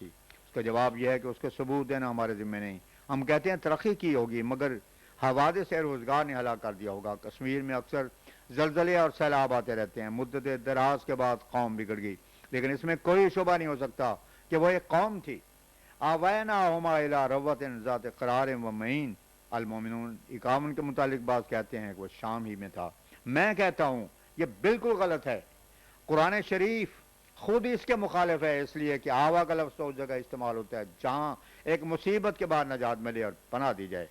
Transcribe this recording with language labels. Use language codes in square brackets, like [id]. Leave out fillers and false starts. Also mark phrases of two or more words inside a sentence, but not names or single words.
[ur] اس کا جواب یہ ہے کہ اس کے ثبوت دینا ہمارے ذمہ نہیں. ہم کہتے ہیں ترقی کی ہوگی مگر حوادث سے روزگار نے ہلاک کر دیا ہوگا. کشمیر میں اکثر زلزلے اور سیلاب آتے رہتے ہیں. مدت دراز کے بعد قوم بگڑ گئی, لیکن اس میں کوئی شبہ نہیں ہو سکتا کہ وہ ایک قوم تھی. [ar] آویناہما الی ربوۃ ذات قرار و معین, [ur] المومنون 51 کے متعلق بات کہتے ہیں کہ وہ شام ہی میں تھا. میں کہتا ہوں یہ بالکل غلط ہے. قرآن شریف خود اس کے مخالف ہے, اس لیے کہ آوا کا لفظ تو اس جگہ استعمال ہوتا ہے جہاں ایک مصیبت کے بعد نجات ملے اور پناہ دی جائے.